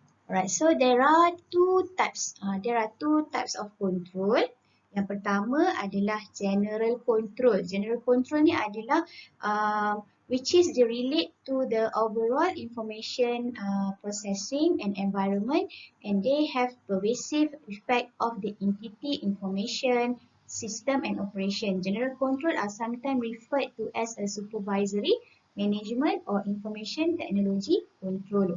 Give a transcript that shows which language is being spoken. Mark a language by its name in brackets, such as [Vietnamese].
[English] Alright, so there are two types. There are two types of control. [Malay] Yang pertama adalah general control. [English] General control [Malay] ni adalah [English] which is relate to the overall information processing and environment, and they have pervasive effect of the entity, information, system and operation. General control are sometimes referred to as a supervisory, management or information technology control.